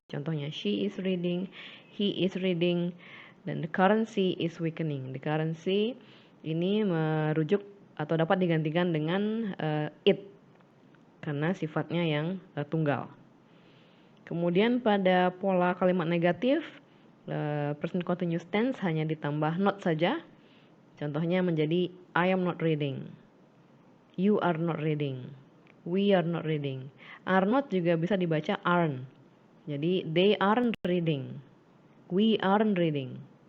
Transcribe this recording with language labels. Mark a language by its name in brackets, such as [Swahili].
[Indonesian] Contohnya [English] she is reading, he is reading, dan the currency is weakening. [Indonesian] The currency ini merujuk atau dapat digantikan dengan it karena sifatnya yang tunggal. Kemudian pada pola kalimat negatif, present continuous tense hanya ditambah not saja. Contohnya menjadi [English] I am not reading, you are not reading, we are not reading. [Indonesian] Are not juga bisa dibaca aren't. [English] Jadi they aren't reading, we aren't reading.